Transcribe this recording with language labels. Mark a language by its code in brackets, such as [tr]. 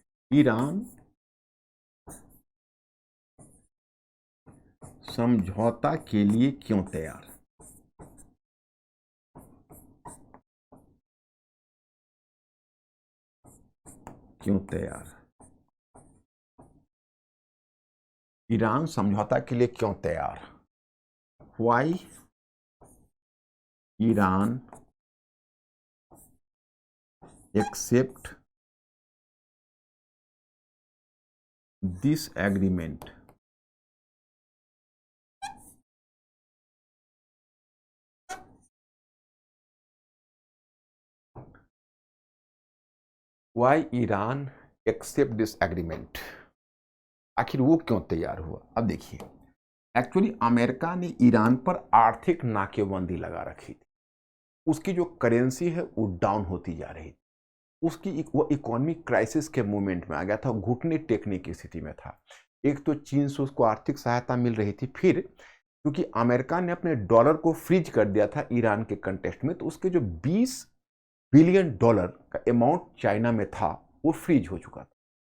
[hi] Iran समझौता के लिए क्यों तैयार? क्यों तैयार? ईरान समझौता के लिए क्यों तैयार? [en] Why Iran accept this agreement? Why Iran accept this agreement? [hi] आखिर वो क्यों तैयार हुआ? अब देखिए, एक्चुअली अमेरिका ने ईरान पर आर्थिक नाकेबंदी लगा रखी थी। उसकी जो करेंसी है वो डाउन होती जा रही थी। उसकी वो इकोनॉमिक क्राइसिस के मोमेंट में आ गया था, घुटने टेकने की स्थिति में था। एक तो चीन से उसको आर्थिक सहायता मिल रही थी, फिर क्योंकि अमेरिका ने अपने डॉलर को फ्रीज कर दिया था ईरान के कंटेक्स्ट में, तो उसके जो 20 बिलियन डॉलर का अमाउंट चाइना में था वो फ्रीज हो चुका था।